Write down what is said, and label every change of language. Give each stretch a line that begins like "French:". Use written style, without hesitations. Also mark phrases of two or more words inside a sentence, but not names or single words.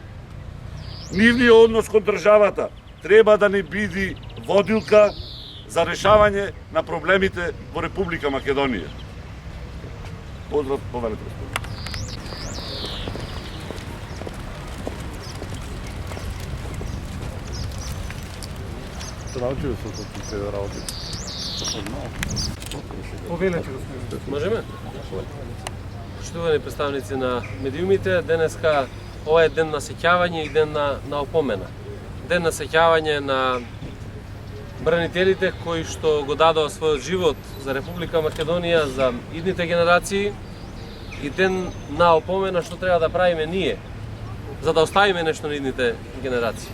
Macedonian: Нивниот однос кон државата треба да ни биде водилка за решавање на проблемите во Република Македонија. Поздрав, повелете господи.
Serbian: Сраđuju se kako se radi.
Macedonian: Повелете господи. Можеме? Почитувани представници на медиумите, денеска ова е ден на сеќавање и ден на опомена. Ден на сеќавање на бранителите кои што го дадоа својот живот за Република Македонија, за идните генерации, и ден на опомена што треба да правиме ние, за да оставиме нешто на идните генерации.